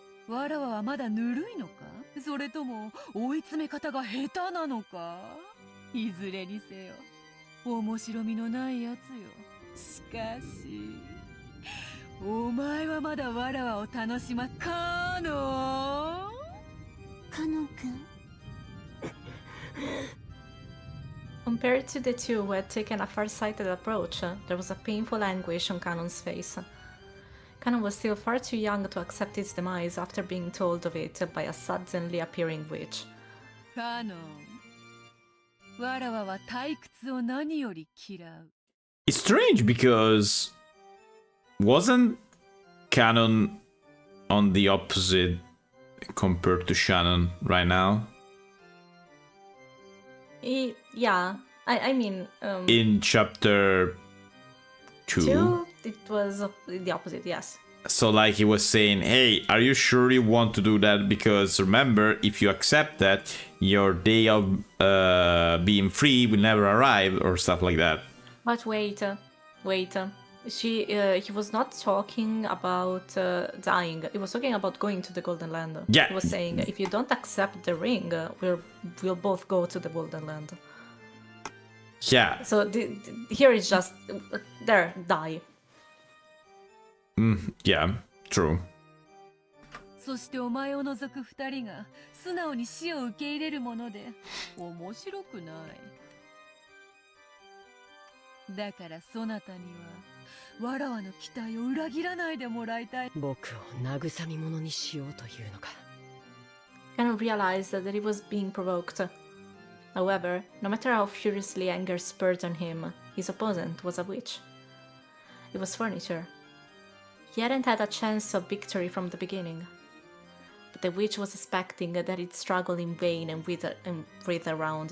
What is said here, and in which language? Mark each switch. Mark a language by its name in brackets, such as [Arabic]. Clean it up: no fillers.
[Japanese] わらわはまだぬるいのか、それとも追い詰め方が下手なのか。いずれにせよ面白みのないやつよ。しかしお前はまだわらわを楽しまかの。カノン君。 [English] Compared to the two who had taken a far-sighted approach, there was a painful anguish on Canon's face. Canon was still far too young to accept his demise after being told of it by a suddenly appearing witch. [Japanese] Canon, わらわは退屈を何より嫌う。 [English] It's strange because wasn't Canon on the opposite compared to Shannon right now? Yeah, I mean... in chapter 2? It was the opposite, yes. So like he was saying, hey, are you sure you want to do that? Because remember, if you accept that, your day of being free will never arrive, or stuff like that. But wait. He was not talking about dying. He was talking about going to the Golden Land. Yeah. He was saying, if you don't accept the ring, we'll both go to the Golden Land. Yeah. So here it's just, there, die. Yeah, true. [Japanese] そしてお前を除く二人が素直に死を受け入れるもので面白くない。だからそなたにはわらわの期待を裏切らないでもらいたい。僕を慰み者にしようというのか。 [English] Canon realized that he was being provoked. However, no matter how furiously anger spurred on him, his opponent was a witch. It was furniture. He hadn't had a chance of victory from the beginning. But the witch was expecting that he'd struggle in vain and writhe around.